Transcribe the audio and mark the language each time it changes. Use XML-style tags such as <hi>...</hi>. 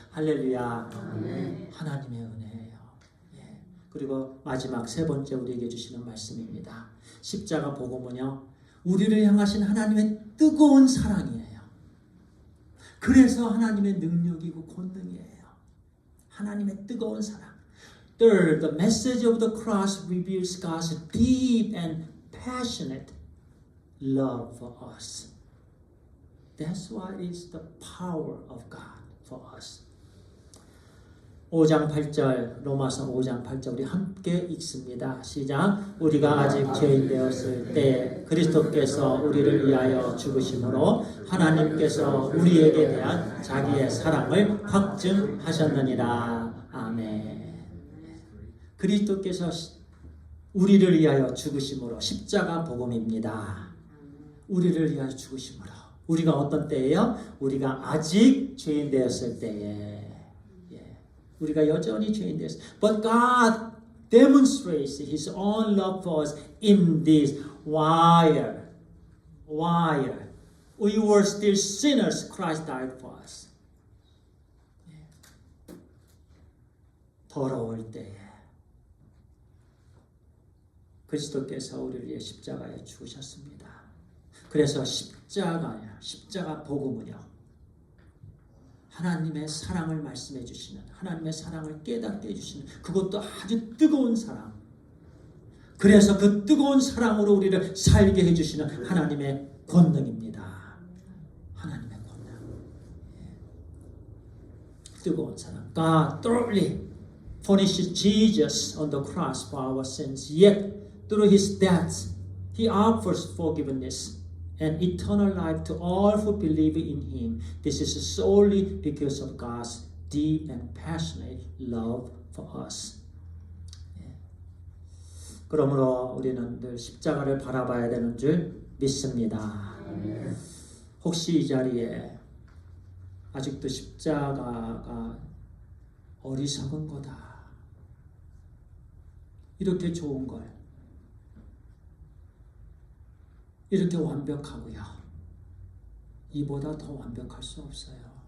<ko>할렐루야. 아멘. 하나님의 은혜예요. 예. 그리고 마지막 세 번째 우리에게 주시는 말씀입니다. 십자가 복음은요, 우리를 향하신 하나님의 뜨거운 사랑이에요. 그래서 하나님의 능력이고 권능이에요. 하나님의 뜨거운 사랑.</ko> <en>Third, the message of the cross reveals God's deep and passionate love for us. That's why it's the power of God for us.</en> <ko>5장 8절, 로마서 5장 8절 우리 함께 읽습니다. 시작. 우리가 아직 죄인 되었을 때 그리스도께서 우리를 위하여 죽으심으로 하나님께서 우리에게 대한 자기의 사랑을 확증하셨느니라. 아멘. 그리스도께서 우리를 위하여 죽으심으로, 십자가 복음입니다. 우리를 위하여 죽으심으로. 우리가 어떤 때예요? 우리가 아직 죄인 되었을 때에. 우리가 여전히 죄인 되었어요.</ko> <en>But God demonstrates His own love for us in this. While we were still sinners, Christ died for us.</en> <ko>더러울 때에 그리스도께서 우리를 위해 십자가에 죽으셨습니다. 그래서 십자가 복음은요, 하나님의 사랑을 말씀해 주시는, 하나님의 사랑을 깨닫게 해주시는, 그것도 아주 뜨거운 사랑. 그래서 그 뜨거운 사랑으로 우리를 살게 해주시는 하나님의 권능입니다. 하나님의 권능. 뜨거운 사랑.</ko> <en>God thoroughly punished Jesus on the cross for our sins. Yet through His death, He offers forgiveness and eternal life to all who believe in Him. This is solely because of God's deep and passionate love for us.</en> <ko>그러므로 우리는 늘 십자가를 바라봐야 되는 줄 믿습니다. 혹시 이 자리에 아직도 십자가가 어리석은 거다, 이렇게 좋은 걸, 이렇게 완벽하고요, 이보다 더 완벽할 수 없어요.</ko>